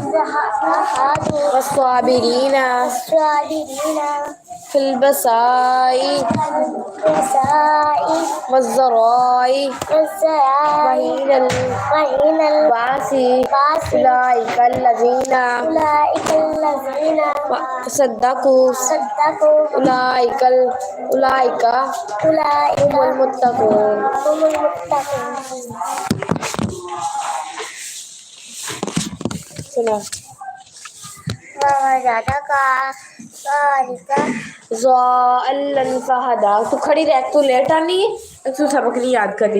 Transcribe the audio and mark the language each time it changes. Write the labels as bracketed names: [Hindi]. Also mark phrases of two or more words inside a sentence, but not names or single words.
[Arabic] والصابرين في البأساء والضراء وحين البأس أولئك الذين صدقوا أولئك هم المتقون. सुना ज़ाअल्लन फ़हदा। [Punjabi] تو کھڑی رہ، تو لیٹ آنی ہے، تو سبق نہیں یاد کرنی.